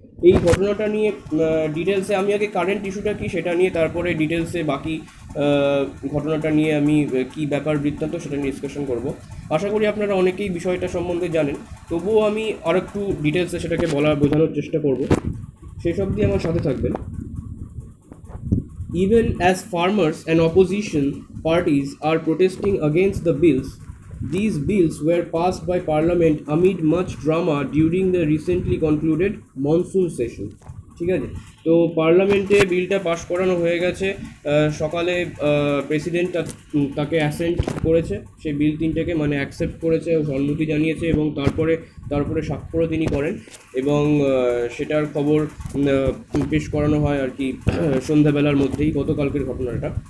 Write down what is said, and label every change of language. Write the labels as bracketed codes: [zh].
[bn] এই ঘটনাটা নিয়ে ডিটেলসে আমি আগে কারেন্ট ইস্যুটা কী সেটা নিয়ে, তারপরে ডিটেলসে বাকি ঘটনাটা নিয়ে আমি কী ব্যাপার বৃত্তান্ত সেটা নিয়ে ডিসকাশন করব। আশা করি আপনারা অনেকেই বিষয়টা সম্বন্ধে জানেন, তবুও আমি আর একটু ডিটেলসে সেটাকে বোঝানোর চেষ্টা করব। সেসব দিয়ে আমার সাথে থাকবেন। [en] Even as farmers and opposition parties are protesting against the bills, these bills were passed by Parliament amid much drama during the recently concluded monsoon session. [bn] ঠিক আছে, তো পার্লামেন্টে বিলটা পাশ করানো হয়ে গেছে। সকালে প্রেসিডেন্ট তাকে অ্যাসেন্ট করেছে, সেই বিল তিনটাকে মানে অ্যাকসেপ্ট করেছে ও সম্মতি জানিয়েছে, এবং তারপরে স্বাক্ষরও তিনি করেন, এবং সেটার খবর পেশ করানো হয় আর কি সন্ধ্যাবেলার মধ্যেই, গতকালকের ঘটনাটা।